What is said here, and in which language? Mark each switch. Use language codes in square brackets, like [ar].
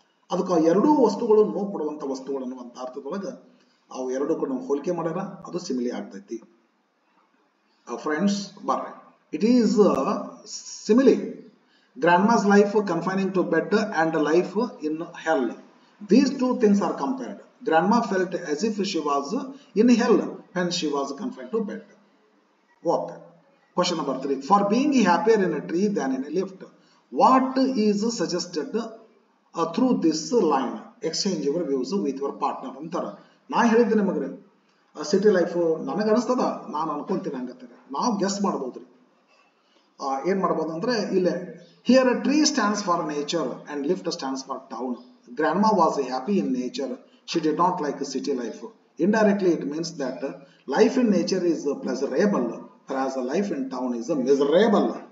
[kn] ಅದಕ್ಕೆ ಎರಡೂ ವಸ್ತುಗಳು ನೋವು ಕೊಡುವಂತ ವಸ್ತುಗಳು ಅನ್ನುವಂತ ಅರ್ಥದೊಳಗೆ ಅವು ಎರಡಕ್ಕೂ ನಾವು ಹೋಲಿಕೆ ಮಾಡ್ಯಾರ, ಅದು ಸಿಮಿಲಿ ಆಗ್ತೈತಿ. [en] friends [kn] ಬರ್ರಿ, [en] It is simile. Grandma's life confining to bed and life in hell. These two things are compared. Grandma felt as if she was in hell when she was confined to bed. Okay. Question number 3. For being happier in a tree than in a lift, what is suggested through this line? Exchange your views with your partner. [kn] ಅಂತಾರ. ನಾ ಹೇಳಿದ್ದೆ ನಿಮಗ್ರಿ, city life ನನಗೆ ಅನಿಸ್ತದ, ನಾನು ಅನ್ಕೊಂತೀನಿ ಹಂಗತ್ತಾರೆ. ನಾವು guess ಮಾಡ್ಬೋದ್ರಿ. ಏನ್ ಮಾಡ್ಬೋದು ಅಂದ್ರೆ ಇಲ್ಲೇ [en] Here a tree stands for nature and lift stands for town. Grandma was happy in nature. She did not like city life. Indirectly, it means that life in nature is pleasurable, whereas life in town is miserable.